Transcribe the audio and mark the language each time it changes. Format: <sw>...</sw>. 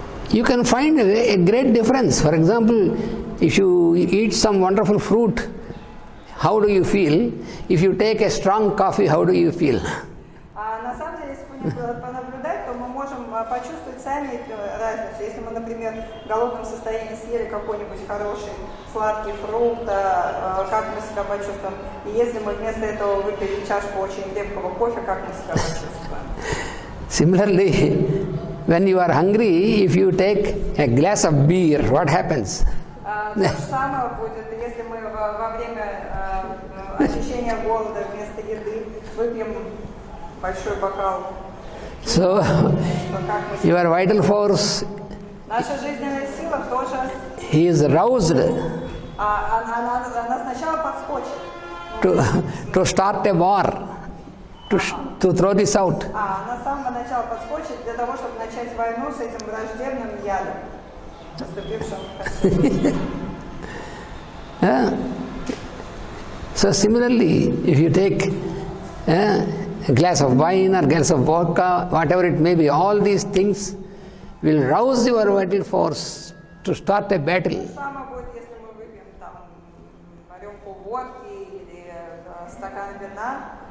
<en>You can find a great difference. For example, if you eat some wonderful fruit, how do you feel? If you take a strong coffee, how do you feel?</en> <ru>На самом деле, если понаблюдать, то мы можем почувствовать сами разницу. Если мы, например, в голодном состоянии съели какой-нибудь хороший сладкий фрукт, как мы себя почувствуем. И если мы вместо этого выпили чашку очень крепкого кофе, как мы себя почувствуем.</ru> <en>Similarly, when you are hungry, if you take a glass of beer, what happens?</en> <ru>То же самое будет, если мы во время ощущения голода вместо еды выпьем большой бокал.</ru> <en>So, your vital force</en> <ru>Наша жизненная сила тоже</ru> <en>is roused</en> <ru>она сначала подскочит.</ru> <en>to start a war, to throw this out.</en> <ru>Она с самого начала подскочит для того, чтобы начать войну с этим враждебным ядом, наступившим.</ru> <en>So similarly, if you take a glass of wine or glass of vodka, whatever it may be, all these things will rouse your vital force to start a battle.</en> <ru>Самое будет, если мы выпьем там рюмку водки или стакан вина.</ru>